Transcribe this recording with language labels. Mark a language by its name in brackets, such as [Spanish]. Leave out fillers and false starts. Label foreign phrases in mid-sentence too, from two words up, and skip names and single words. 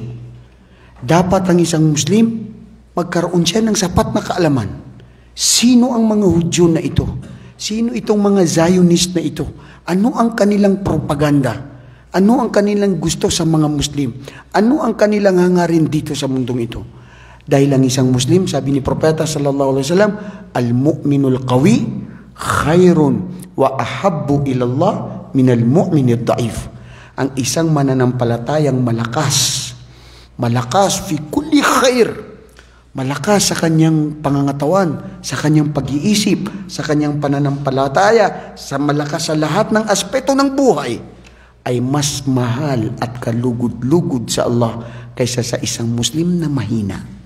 [Filipino] Dapat ang isang Muslim, magkaroon siya ng sapat na kaalaman. Sino ang mga Hudyo na ito? Sino itong mga Zionist na ito? Ano ang kanilang propaganda? Ano ang kanilang gusto sa mga Muslim? Ano ang kanilang hangarin dito sa mundong ito? Dahil ang isang Muslim, sabi ni Propeta [Arabic] صلى الله عليه وسلم المؤمن القوي خير وأحب إلى الله من المؤمن الضعيف. [Filipino] Ang isang mananampalatayang malakas [Arabic] في كل خير, [Filipino] malakas sa kanyang pangangatawan, sa kanyang pag-iisip, sa kanyang pananampalataya, sa malakas sa lahat ng aspeto ng buhay, ay mas mahal at kalugod-lugod sa Allah kaysa sa isang Muslim na mahina.